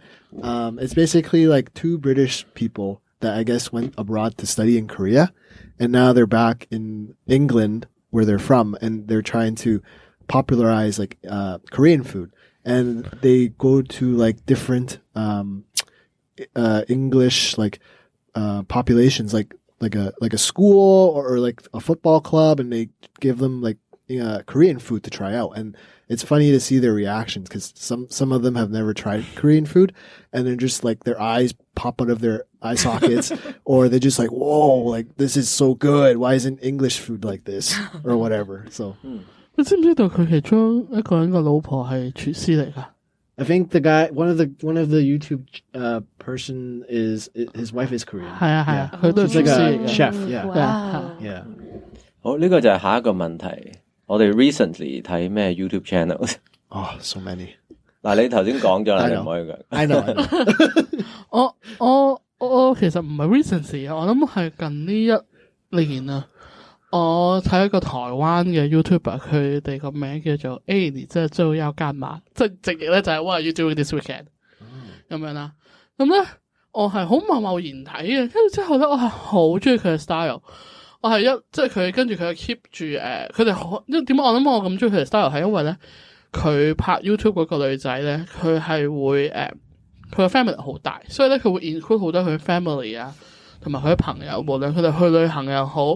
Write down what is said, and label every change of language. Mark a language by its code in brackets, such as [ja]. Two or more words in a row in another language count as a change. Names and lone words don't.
[en] It's basically like two British people that I guess went abroad to study in Korea, and now they're back in England where they're from, and they're trying to popularize like Korean food, and they go to like different English like populations, like a school or like a football club, and they give them like Korean food to try out. And it's funny to see their reactions because some of them have never tried Korean food, and they're just like their eyes pop out of their eye sockets, or they're just like, whoa, like this is so good. Why isn't English food like this or whatever? So. [yue] 你知唔知道佢其中一個人個老婆係廚師嚟㗎？ [en] I think the guy, one of the YouTube person is his wife is Korean. [yue] 係啊，佢都係 [en] like a chef. Yeah. Wow. Yeah. [yue] 好，呢個就係下一個問題。我哋 recently 睇咩 [en] YouTube channels？ Oh, so many. [yue] 嗱，你頭先講咗啦，你唔可以講。 [en] I know. [yue] 我其實唔係 recently 啊，我諗係近呢一年啊。我睇一個台灣嘅 YouTuber， 佢哋個名叫做你真係最要幹嘛？即係直譯咧就係 [en] What are you doing this weekend？ [yue] 咁樣啦。咁咧我係好貿貿然睇嘅，跟住之後咧我係好中意佢嘅 style。我係即係佢跟住佢 keep 住佢哋好點解我諗我咁中意佢嘅 style 係因為咧佢拍 YouTube 嗰個女仔咧，佢係會佢個 family 好大，所以咧佢會 include 好多佢 family 啊，同埋佢啲朋友，無論佢哋去旅行又好。